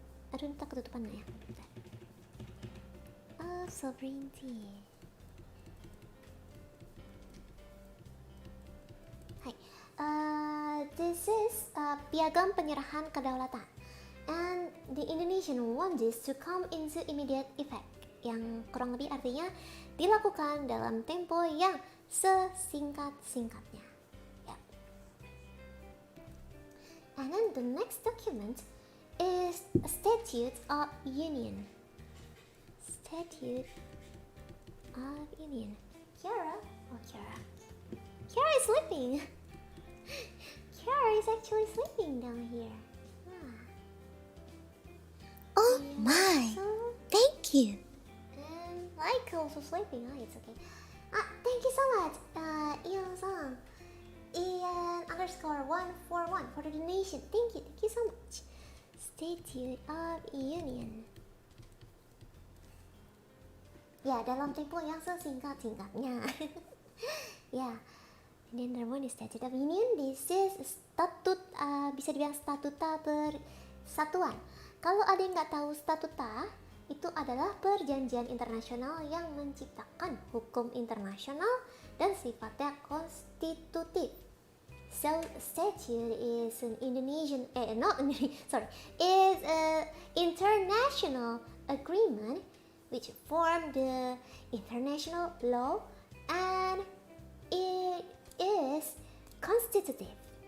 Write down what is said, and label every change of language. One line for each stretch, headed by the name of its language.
Indonesian: Aduh, entah ketutupan nggak ya? Bentar. Sovereignty. Hai.
English: This is
Indonesian: piagam penyerahan kedaulatan.
English: And the Indonesian want this to come into immediate effect.
Indonesian: Yang kurang lebih artinya dilakukan dalam tempo yang sesingkat-singkatnya.
English: Yep. And then the next document is a Statute of Union. Statute of Union. Kiara? Oh, Kiara. Kiara is sleeping. Kiara is actually sleeping down here. Oh my, thank you. And Laika also sleeping. It's okay. Thank you so much, Ian-san. Ian_141 for the donation. Thank you so much. Statute of Union.
Indonesian: Ya, dalam tempo yang sesingkat-singkatnya.
English: Ya, and then the one is Statute of Union. This is
Indonesian: statut, bisa dibilang statuta persatuan. Kalau ada yang nggak tahu statuta, itu adalah perjanjian internasional yang menciptakan hukum internasional dan sifatnya konstitutif.
English: So statute is an international agreement which form the international law and it is constitutive.